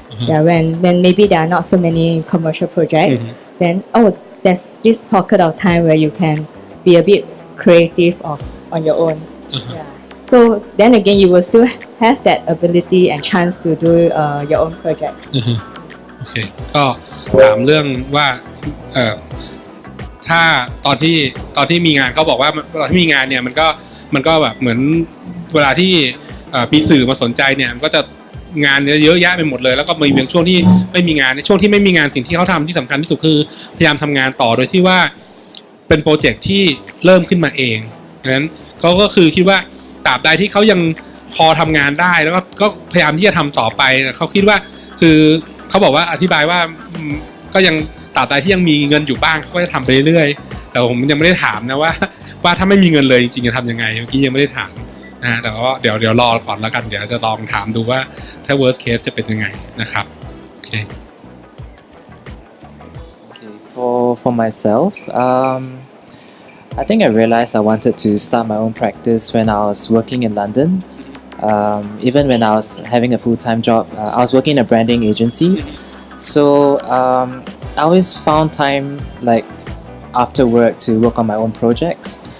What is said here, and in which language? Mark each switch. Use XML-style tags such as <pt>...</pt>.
<en>Yeah, when maybe there are not so many commercial projects, then there's this pocket of time where you can be a bit creative on your own. Yeah. So then again, you will still have that ability and chance to do your own project.</en> <th>โอเคก็ถามเรื่องว่าถ้าตอนที่มีงานเขาบอกว่าตอนที่มีงานเนี่ยมันก็แบบเหมือนเวลาที่มีสื่อมาสนใจเนี่ยมันก็จะงานเยอะแยะไปหมดเลยแล้วก็มีบางช่วงที่ไม่มีงานในช่วงที่ไม่มีงานสิ่งที่เขาทำที่สำคัญที่สุดคือพยายามทำงานต่อโดยที่ว่า เป็นโปรเจกต์ที่เริ่มขึ้นมาเองดังนั้นเขาก็คือคิดว่าตราบใดที่เขายังพอทำงานได้แล้วก็พยายามที่จะทำต่อไปเขาคิดว่าคือเขาบอกว่าอธิบายว่า ก็ยังตราบใดที่ยังมีเงินอยู่บ้างเขาก็จะทำไปเรื่อยๆแต่ผมยังไม่ได้ถามนะว่าถ้าไม่มีเงินเลยจริงๆจะทำยังไงเมื่อกี้ยังไม่ได้ถามนะแต่ว่าเดี๋ยวรอก่อนแล้วกันเดี๋ยวจะลองถามดูว่าถ้า</th> <en>worst case</en> <th>จะเป็นยังไงนะครับโอเค</th> <en>Okay, for myself, I think I realized I wanted to start my own practice when I was working in London. Even when I was having a full-time job, I was working in a branding agency. So I always found time like after work to work on my own projects.</en>